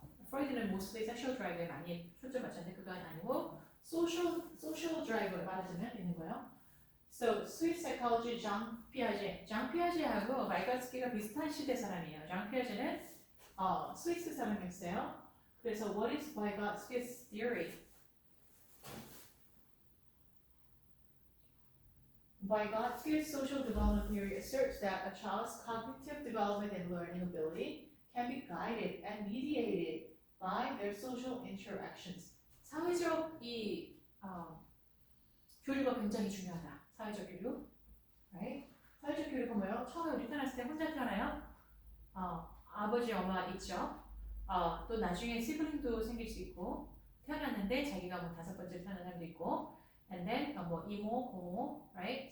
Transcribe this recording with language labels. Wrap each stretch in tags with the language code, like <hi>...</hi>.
<ko>프로이드는 mostly 섹슈얼 드라이브에 많이 초점 맞췄는데 그건 아니고 소셜 드라이브를 말하자면 있는 거예요.</ko> <en>So, Swiss psychology</en> <ko>장 피아제하고 바이거츠키가 비슷한 시대 사람이에요. 장 피아제는 스위스 사람이었어요. 그래서</ko> <en>what is Vygotsky's theory? Vygotsky's social development theory asserts that a child's cognitive development and learning ability can be guided and mediated by their social interactions.</en> <ko>사회적 교류가 굉장히 중요하다. 사회적 교류,</ko> <en>right?</en> <ko>사회적 교류가 뭐예요? 처음에 우리 태어났을 때 혼자 태어나요? 아버지, 엄마 있죠. 또 나중에 시블링도 생길 수 있고 태어났는데 자기가 뭐 5번째 태어난 사람도 있고,</ko> <en>and then</en> <ko>뭐 이모, 고모,</ko> <en>right?</en>